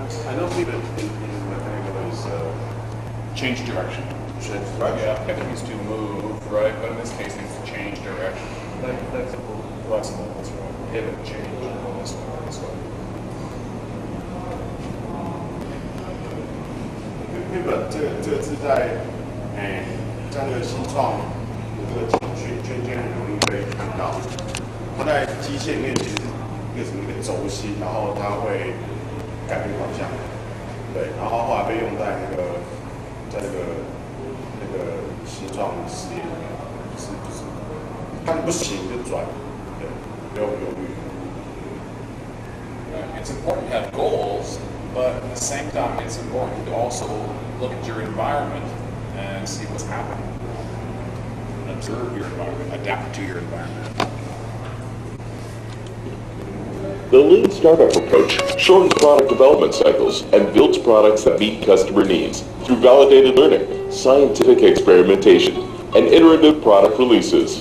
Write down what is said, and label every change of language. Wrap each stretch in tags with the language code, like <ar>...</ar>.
<en>I know people in mechanical is Change direction. Yeah, pivot means to move, right? But in this case, it means to change direction. Like flexible. Flexible, that's right. Pivot, change, this way, this way.</en> <zh>people 这个是在在那个新创这个圈很容易被看到。它在机械里面其实是一个轴心，然后它会改变方向。对，然后后来被用在在那个新创事业里面，就是看不行就转，对，不用犹豫。</zh> <en>Right. It's important to have goals, but at the same time, it's important to also look at your environment and see what's happening. And observe your environment, adapt to your environment. The Lean Startup approach shortens product development cycles and builds products that meet customer needs through validated learning, scientific experimentation, and iterative product releases.</en>